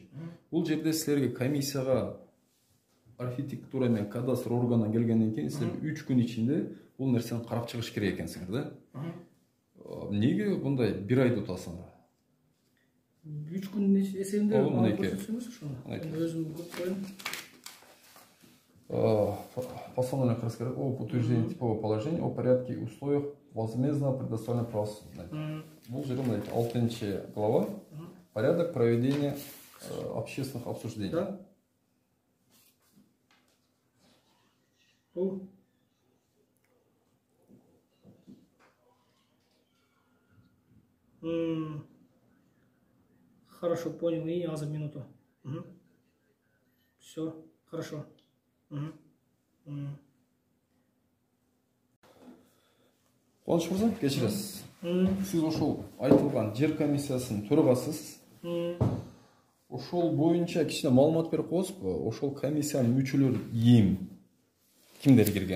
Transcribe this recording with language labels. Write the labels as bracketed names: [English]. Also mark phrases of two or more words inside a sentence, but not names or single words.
[Kyrgyz] Бул жерде силерге комиссияга архитектура менен кадастр органынан келгенден кийин силер 3 күн ичинде бул нерсени карап чыгыш керек экенсиңер да. Неге мындай 1 айды утасыңар? 3 күн эсебинде алып көрсөтсөңүз ошону. Өзүм коеюн. [Russian] Постановление Красноярска о утверждении типового положения о порядке и условиях возмездного предоставления правосудия. [Kyrgyz] Бул жерде 6 глава. [Russian] Порядок проведения общественных обсуждений. Да. Хорошо, понял. И аза минуту. Все, хорошо. [Kyrgyz] Кубаныч мырза, кечиресиз. Сиз ошол айтылган жер комиссиясынын төрагасысыз. Ошол боюнча кичине маалымат берип коесузбу? Ошол комиссиянын мүчөлөрү кимдер кирген?